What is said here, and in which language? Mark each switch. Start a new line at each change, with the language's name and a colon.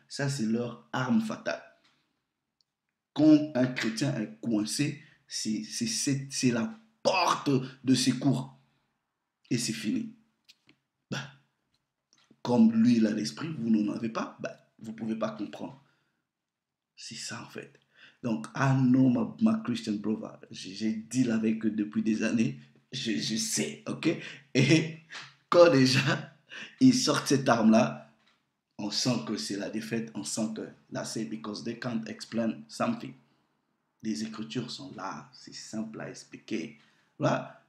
French: Ça, c'est leur arme fatale. Quand un chrétien est coincé, c'est la porte de secours. Et c'est fini. Bah, comme lui, il a l'esprit, vous n'en avez pas, bah, vous ne pouvez pas comprendre. C'est ça, en fait.
English: Donc, I know my Christian brother.
French: J'ai deal avec eux depuis des années. Je sais, ok? Et quand déjà, ils sortent cette arme-là, on sent que c'est la défaite, on sent que là, c'est
English: because they can't explain something.
French: Les Écritures sont là, c'est simple à expliquer. Voilà.